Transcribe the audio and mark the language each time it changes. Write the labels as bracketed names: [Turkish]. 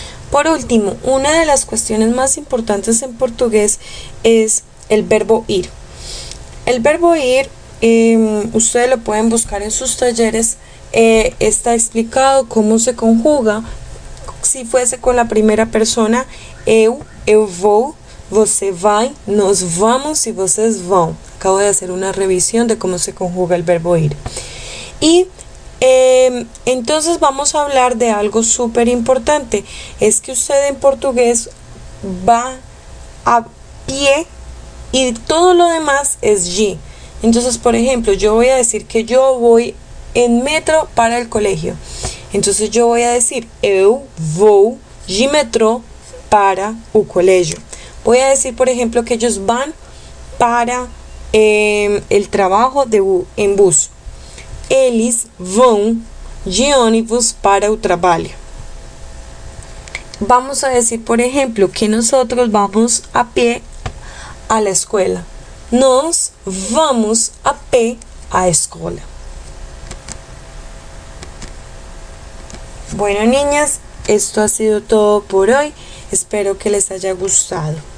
[Spanish] Por último, una de las cuestiones más importantes en portugués es el verbo ir. El verbo ir, ustedes lo pueden buscar en sus talleres, está explicado cómo se conjuga. Si fuese con la primera persona, [Portuguese] eu vou, você vai, nós vamos e vocês vão. [Spanish] Acabo de hacer una revisión de cómo se conjuga el verbo ir. Y entonces vamos a hablar de algo súper importante. Es que usted en portugués va a pie y todo lo demás es de. Entonces, por ejemplo, yo voy a decir que yo voy en metro para el colegio. Entonces yo voy a decir, [Portuguese] eu vou de metrô para o colégio. [Spanish] Voy a decir, por ejemplo, que ellos van para el trabajo en bus. [Portuguese] Eles vão de ônibus para o trabalho. [Spanish] Vamos a decir, por ejemplo, que nosotros vamos a pie a la escuela. [Portuguese] Nós vamos a pé à escola. [Spanish] Bueno, niñas, esto ha sido todo por hoy. Espero que les haya gustado.